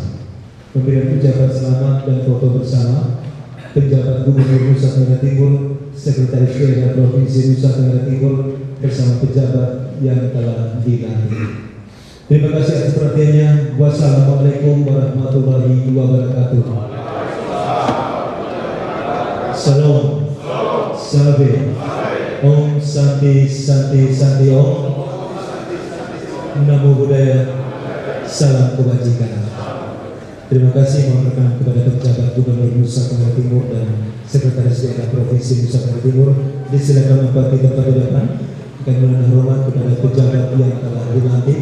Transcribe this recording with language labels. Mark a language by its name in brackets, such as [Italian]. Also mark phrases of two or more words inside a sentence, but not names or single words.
[Indonesian] Pemberian ucapan selamat dan foto bersama Penjabat Gubernur Nusa Tenggara Timur, Sekretaris Daerah Provinsi Nusa Tenggara Timur bersama pejabat yang telah dilantik. Terima kasih atas perhatiannya. [Arabic] Wassalamualaikum warahmatullahi wabarakatuh. [Indonesian] Salam, Salve, [Sanskrit] Om Santi Santi Santi Om, [Pali] Namo Buddhaya, [Indonesian] salam kebajikan. Terima kasih, mohon rekan kepada pejabat Gubernur Nusa Tenggara Timur dan Sekretaris Daerah Provinsi Nusa Tenggara Timur. Disilakan menempati tempat di depan. Kami menaruh hormat kepada pejabat yang telah dilantik.